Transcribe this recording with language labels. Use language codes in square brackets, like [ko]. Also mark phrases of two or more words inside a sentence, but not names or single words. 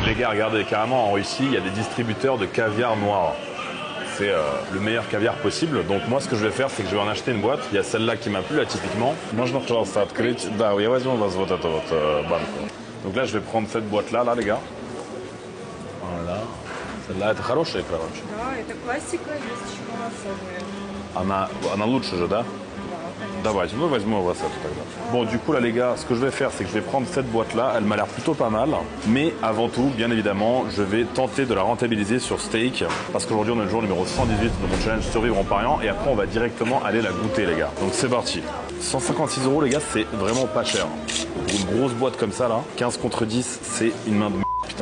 [fr] Les gars, regardez, carrément en Russie, il y a des distributeurs de caviar noir. C'est le meilleur caviar possible. Donc moi, ce que je vais faire, c'est que je vais en acheter une boîte. Il y a celle-là qui m'a plu, là, typiquement. [ru] Можно, пожалуйста, открыть? Да, я возьму у вас вот эту вот банку. [fr] Donc là, je vais prendre cette boîte-là, là, les gars. Voilà. Celle-là, [ru] это хорошая икра вообще. Да, это классика, есть еще малосольная. Она лучше же, да? Давайте, moi, возьму у вас эту тогда. [fr] Bon, du coup, là, les gars, ce que je vais faire, c'est que je vais prendre cette boîte-là. Elle m'a l'air plutôt pas mal. Mais avant tout, bien évidemment, je vais tenter de la rentabiliser sur steak. Parce qu'aujourd'hui, on est le jour numéro 118 de mon challenge Survivre en pariant. Et après, on va directement aller la goûter, les gars. Donc, c'est parti. 156 €, les gars, c'est vraiment pas cher. Pour une grosse boîte comme ça, là, 15 contre 10, c'est une main de putain.